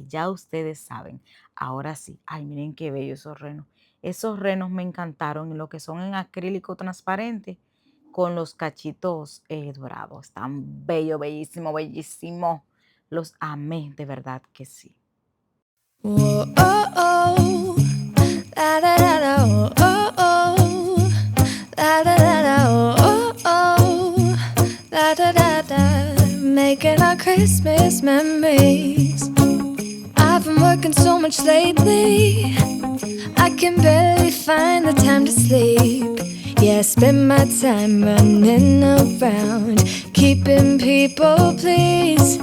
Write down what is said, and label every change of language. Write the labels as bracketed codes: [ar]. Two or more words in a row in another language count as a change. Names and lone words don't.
[es] Ya ustedes saben. Ahora sí. Ay, miren qué bello esos renos. Esos renos me encantaron, lo que son en acrílico transparente con los cachitos dorados. Están bello, bellísimo, bellísimo. Los amé, de verdad que sí. Whoa, oh, oh. Da, da, da, da, oh, oh, oh. Da da da da, [en] making our Christmas memories. I've been working so much lately, I can barely find the time to sleep. Yeah, I spend my time running around, keeping people pleased.